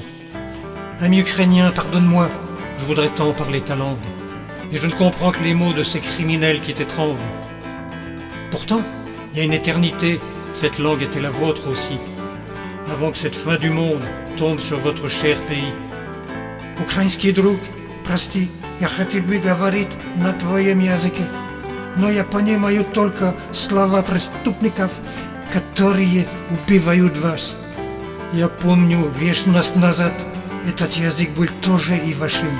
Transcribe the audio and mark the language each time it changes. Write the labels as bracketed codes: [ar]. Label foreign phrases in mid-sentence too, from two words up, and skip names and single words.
[fr] Ami ukrainien, pardonne-moi, je voudrais tant parler ta langue, et je ne comprends que les mots de ces criminels qui t'étranglent. Pourtant, il y a une éternité, cette langue était la vôtre aussi, avant que cette fin du monde tombe sur votre cher pays. [ru] Украинский друг, прости, я хотел бы говорить на твоем языке, но я понимаю только слова преступников, которые убивают вас. Я помню, вечность назад этот язык был тоже и вашим.